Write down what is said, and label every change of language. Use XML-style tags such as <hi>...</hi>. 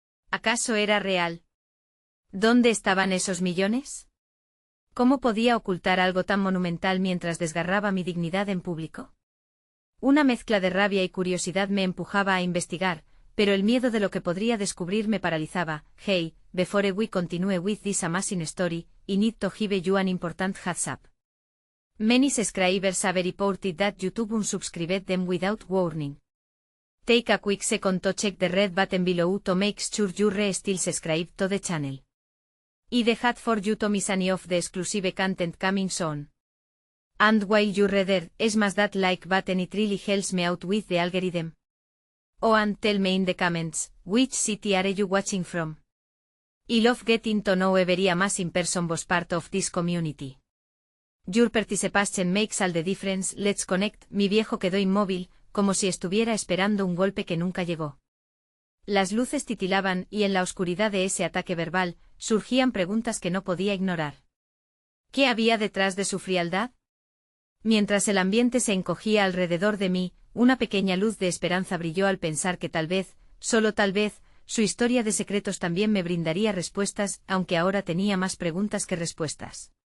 <es>¿Acaso era real? ¿Dónde estaban esos millones? ¿Cómo podía ocultar algo tan monumental mientras desgarraba mi dignidad en público? Una mezcla de rabia y curiosidad me empujaba a investigar, pero el miedo de lo que podría descubrir me paralizaba.</es> <en>Hey, before we continue with this amazing story, I need to give you an important heads up. Many subscribers have reported that YouTube unsubscribed them without warning. Take a quick second to check the red button below to make sure you're still subscribed to the channel. I had for you to miss any of the exclusive content coming soon. And while you're there, smash that like button, it really helps me out with the algorithm. Oh, and tell me in the comments, which city are you watching from? I love getting to know every amazing person was part of this community. Your participation makes all the difference. Let's connect.</en> <es>Mi viejo quedó inmóvil, como si estuviera esperando un golpe que nunca llegó. Las luces titilaban y en la oscuridad de ese ataque verbal, surgían preguntas que no podía ignorar. ¿Qué había detrás de su frialdad? Mientras el ambiente se encogía alrededor de mí, una pequeña luz de esperanza brilló al pensar que tal vez, solo tal vez, su historia de secretos también me brindaría respuestas, aunque ahora tenía más preguntas que respuestas.</es>